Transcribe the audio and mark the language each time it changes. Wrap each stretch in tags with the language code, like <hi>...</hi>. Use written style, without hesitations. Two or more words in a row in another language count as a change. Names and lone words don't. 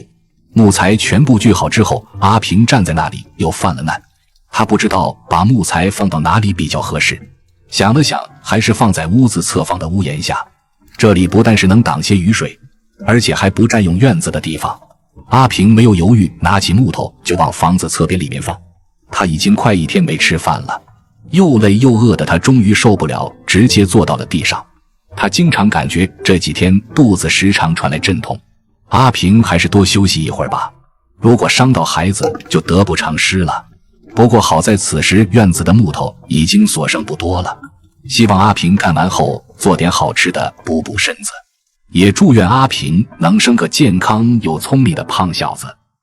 <zh>木材全部鋸好之後，阿平站在那裡又犯了難，他不知道把木材放到哪裡比較合適，想了想，還是放在屋子側方的屋檐下，這裡不但是能擋些雨水，而且還不佔用院子的地方。阿平沒有猶豫，拿起木頭就往房子側邊裡面放。他已經快1天沒吃飯了，又累又餓的他終於受不了，直接坐到了地上。他經常感覺這幾天肚子時常傳來陣痛。阿平還是多休息一會兒吧，如果傷到孩子就得不償失了。不過好在此時院子的木頭已經所剩不多了，希望阿平干完後做點好吃的補補身子，也祝願阿平能生個健康又聰明的胖小子。</zh>